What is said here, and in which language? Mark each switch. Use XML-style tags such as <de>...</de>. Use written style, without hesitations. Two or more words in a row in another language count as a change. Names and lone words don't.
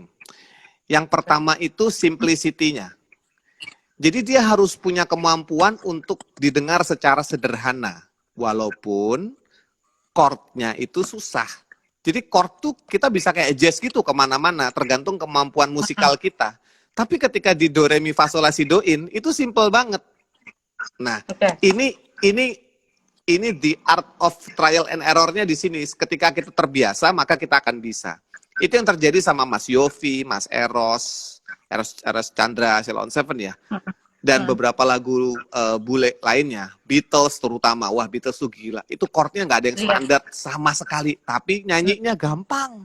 <id>Yang pertama itu simplicity-nya. Jadi dia harus punya kemampuan untuk didengar secara sederhana, walaupun chord-nya itu susah. Jadi chord tuh kita bisa kayak jazz gitu kemana-mana, tergantung kemampuan musikal kita. Tapi ketika di do re mi fa sol la si do in itu simple banget. Nah, ini</id> <en>the art of trial and error-</en> <id>nya di sini. Ketika kita terbiasa, maka kita akan bisa. Itu yang terjadi sama Mas Yofi, Mas Eros Chandra, Ceylon Seven ya. Dan beberapa lagu bule lainnya, Beatles terutama. Wah, Beatles tuh gila. Itu chord-nya nggak ada yang standar sama sekali, tapi nyanyinya gampang.</id>